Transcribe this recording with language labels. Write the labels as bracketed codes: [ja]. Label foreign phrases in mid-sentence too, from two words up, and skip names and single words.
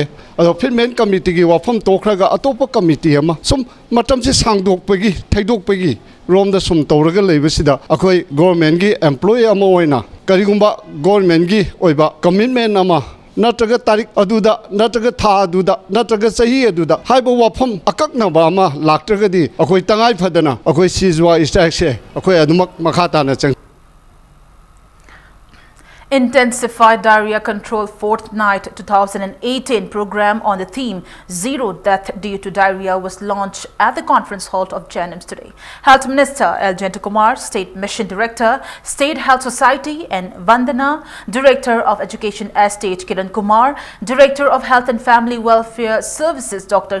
[mni] अदो फिटमेंट कमिटी गी वाफम तोखरागा अतोप कमिटी अमा सुम मतम से सांगदोकपगी थैदोकपगी रोम दा सुम तौरगा लेबसिदा अखोइ गवर्नमेंट गी एम्प्लॉय अमा ओइना करिगुंबा गवर्नमेंट गी ओइबा कमिटमेंट अमा नत्रगा तारीख अदुदा नत्रगा था अदुदा नत्रगा सही अदुदा हाइबो वाफम अककनबा अमा लाक्त्रगदी अखोइ तंगाइ फदना अखोइ सीजवा स्ट्राइक से अखोइ अदुमक मखाताना चंग. [en] Intensified Diarrhea Control Fortnight 2018 program on the theme Zero Death Due to Diarrhea was launched at the conference hall of JNIMS today. Health Minister L. Kumar, State Mission Director, State Health Society and Vandana, Director of Education Estate Kiran Kumar, Director of Health and Family Welfare Services Dr.